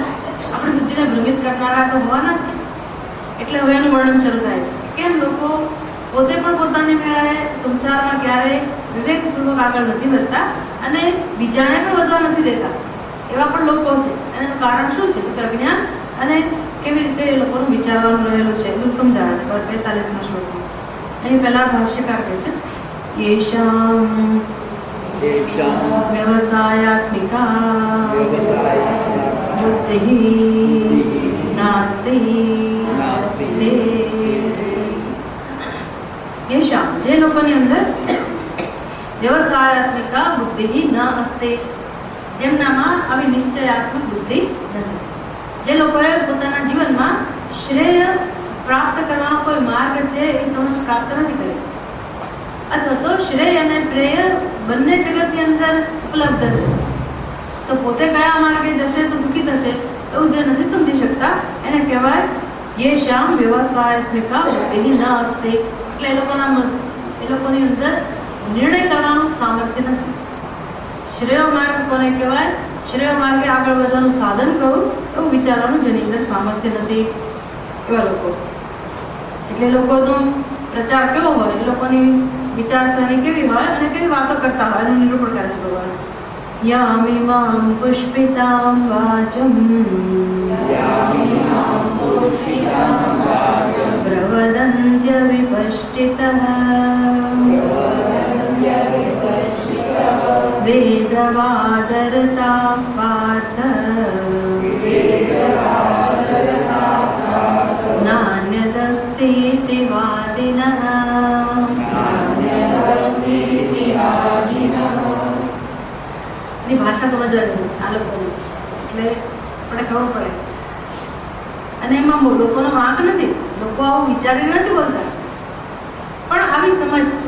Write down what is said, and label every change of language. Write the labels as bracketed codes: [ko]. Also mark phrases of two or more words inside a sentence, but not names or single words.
[gu] આપણી બુદ્ધિને ભ્રમિત કરનારા તો હોવાના જ છે. એટલે હવે એનું વર્ણન શરૂ થાય છે કેમ લોકો પોતે પણ પોતાની મેળાએ સંસારમાં ક્યારેય વિવેકપૂર્વક આગળ નથી વધતા અને બીજાને પણ વધવા નથી દેતા. એવા પણ લોકો છે. એનું કારણ શું છે? તો અજ્ઞાન અને કેવી રીતે એ લોકોનું વિચારવાનું રહેલું છે એવું સમજાવે છે 45મા શ્લોકમાં. અહીં પહેલા ભાષ્યકાર કહે છે [sa] येषां व्यवसायात्मिका बुद्धिः नास्ति येषां [gu] જે લોકોની અંદર વ્યવસાયાત્મિકા બુદ્ધિ ન અસ્તે, જેમનામાં આવી નિશ્ચયાત્મક બુદ્ધિ નથી, જે લોકોએ પોતાના જીવનમાં શ્રેય પ્રાપ્ત કરવાનો કોઈ માર્ગ છે એ સમજ પ્રાપ્ત નથી કરી, અથવા તો શ્રેય અને પ્રેય બંને જગતની અંદર ઉપલબ્ધ છે તો પોતે કયા માર્ગે જશે તો સુખી થશે એવું જે નથી સમજી શકતા એને કહેવાય [sa] येषां व्यवसायात्मिका बुद्धिः न अस्ति. [gu] એટલે એ લોકોની અંદર નિર્ણય કરવાનું સામર્થ્ય નથી. શ્રેય માર્ગ કોને કહેવાય? શ્રેય માર્ગે આગળ વધવાનું સાધન કહું એવું વિચારવાનું જેની અંદર સામર્થ્ય નથી એવા લોકો. એટલે લોકોનો પ્રચાર કેવો હોય, એ લોકોની વિચારસરણી કેવી હોય અને કેવી વાતો કરતા હોય એનું નિરૂપણ કરે છે ભગવાન. [sa] यामिमां पुष्पितां वाचं प्रवदन्त्य विपश्चितः वेद वेदवादरता पार्थ नान्यदस्तीति वादिनः। [gu] ની ભાષા સમજવાની છે આ લોકોની, એટલે આપણે ખબર પડે. અને એમાં લોકોનો વાંક નથી, લોકો આવું વિચારીને નથી બોલતા, પણ આવી સમજ છે.